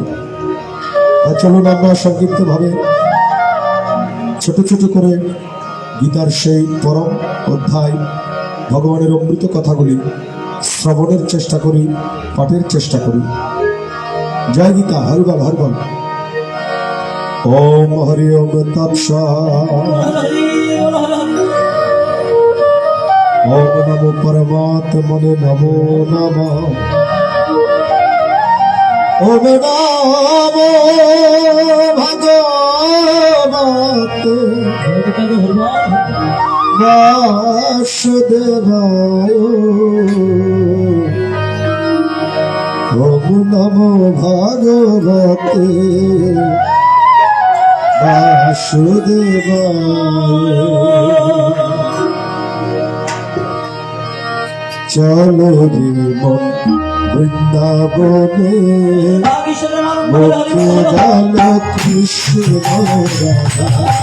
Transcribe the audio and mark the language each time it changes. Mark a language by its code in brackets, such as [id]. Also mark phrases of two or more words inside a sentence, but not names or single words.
[bn] চলুন আমরা সংক্ষিপ্ত ভাবে ছোট ছোট করে গীতার সেই পরম অধ্যায় ভগবানের অমৃত কথাগুলি শ্রবণের চেষ্টা করি, পাঠের চেষ্টা করি। জয় গীতা, হরিবল হরিবল। [sa] ওম হরি ওম তৎসৎ। ওম নমো পরমাত্মনে নমো নমঃ। ওম নমো ভগবতে বাসুদেবায়। ওম নমো ভগবতে বাসুদেবায়। [bn] চলো রে মন বৃন্দাবনে, মুখে গেল কৃষ্ণ রাধা।